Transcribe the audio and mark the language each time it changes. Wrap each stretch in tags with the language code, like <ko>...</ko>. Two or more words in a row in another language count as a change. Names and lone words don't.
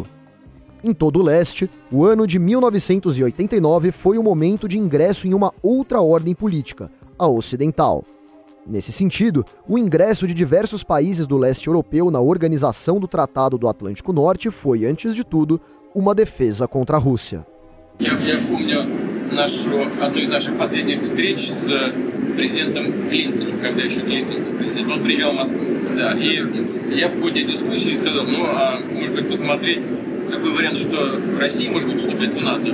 <pt>Em todo o leste, o ano de 1989 foi o momento de ingresso em uma outra ordem política, a ocidental. Nesse sentido, o ingresso de diversos países do leste europeu na organização do Tratado do Atlântico Norte foi, antes de tudo, uma defesa contra a Rússia.</pt> <ru>Одну из наших последних встреч с президентом Клинтоном, когда еще Клинтон был президентом, он приезжал в Москву. Да, и я в ходе дискуссии сказал, может быть, посмотреть такой вариант, что Россия, может быть, вступит в НАТО.</ru>